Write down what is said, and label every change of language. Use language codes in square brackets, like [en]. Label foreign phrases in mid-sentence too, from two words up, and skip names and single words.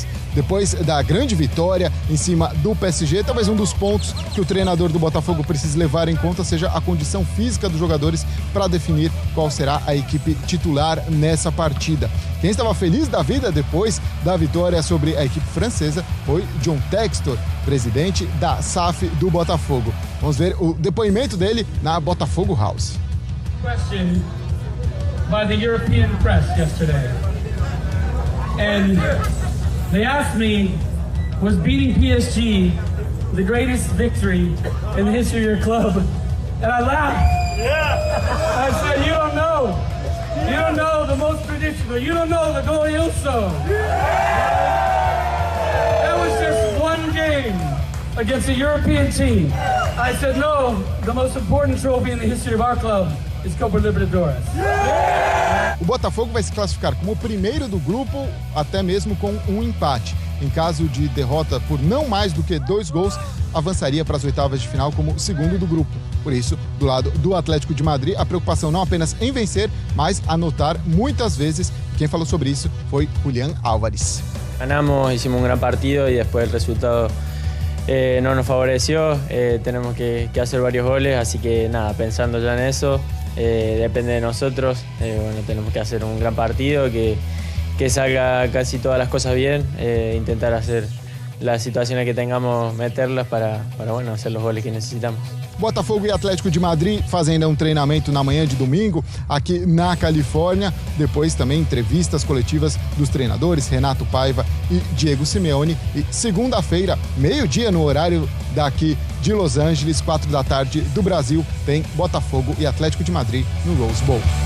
[pt] Depois da grande vitória em cima do PSG, talvez um dos pontos que o treinador do Botafogo precise levar em conta seja a condição física dos jogadores para definir qual será a equipe titular nessa partida. Quem estava feliz da vida depois da vitória sobre a equipe francesa foi John Textor, presidente da SAF do Botafogo. Vamos ver o depoimento dele na Botafogo House. [en] Question by the European press yesterday. And they asked me, was beating PSG the greatest victory in the history of your club? And I laughed. I said, you don't know. You don't know the most traditional. You don't know the glorioso. That was just one game against a European team. I said, no, the most important trophy in the history of our club is Copa Libertadores. [pt] O Botafogo vai se classificar como o primeiro do grupo, até mesmo com um empate. Em caso de derrota por não mais do que 2 gols, avançaria para as oitavas de final como segundo do grupo. Por isso, do lado do Atlético de Madrid, a preocupação não apenas em vencer, mas anotar muitas vezes. Quem falou sobre isso foi Julián Álvares. [es] Ganamos, hicimos un gran partido y después el resultado no nos favoreció. Tenemos que hacer varios goles, así que nada, pensando ya en eso, depende de nosotros. Bueno, tenemos que hacer un gran partido, que salga casi todas las cosas bien, intentar hacer las situaciones que tengamos, meterlas para bueno, hacer los goles que necesitamos. [pt] Botafogo e Atlético de Madrid fazendo um treinamento na manhã de domingo aqui na Califórnia. Depois também entrevistas coletivas dos treinadores Renato Paiva e Diego Simeone. E segunda-feira, meio-dia no horário daqui de Los Angeles, 4 da tarde do Brasil, tem Botafogo e Atlético de Madrid no Rose Bowl.